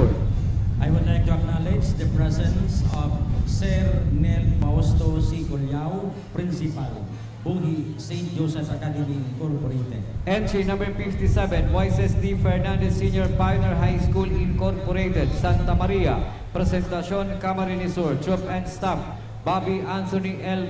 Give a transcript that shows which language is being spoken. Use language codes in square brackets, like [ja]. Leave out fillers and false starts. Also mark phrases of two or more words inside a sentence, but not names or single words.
[en] I would like to acknowledge the presence of Sir Nel Fausto C. Culyao, Principal, Buhi St. Joseph Academy Incorporated. Entry number 57, Moises D. Fernandez Senior Pioneer High School Incorporated, Santa Maria. Presentacion, Camarines Sur. Troop and Staff, Bobby Anthony L.